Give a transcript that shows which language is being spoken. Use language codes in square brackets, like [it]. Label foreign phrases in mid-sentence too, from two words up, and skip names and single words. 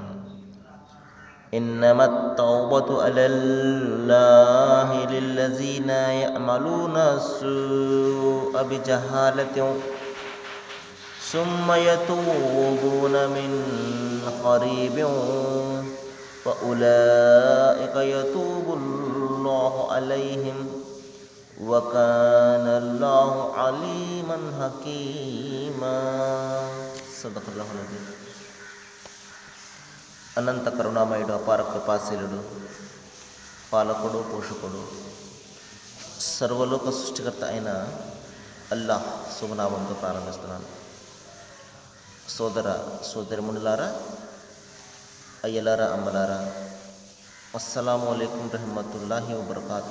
[ar] إنما التوبة على الله للذين يعملون السوء بجهالة ثم يتوبون من قريب فأولئك يتوب الله عليهم وكان الله عليما حكيما. صدق الله العظيم. [te] అనంత కరుణామయుడు, అపార కృపాశీలుడు, పాలకుడు, పోషకుడు, సర్వలోక సృష్టికర్త అయిన అల్లాహ్ శుభనామంతో ప్రారంభిస్తున్నాను. సోదర సోదరిమునులారా, అయ్యలారా, అమ్మలారా, [ar] السلام عليكم رحمة الله وبركاته.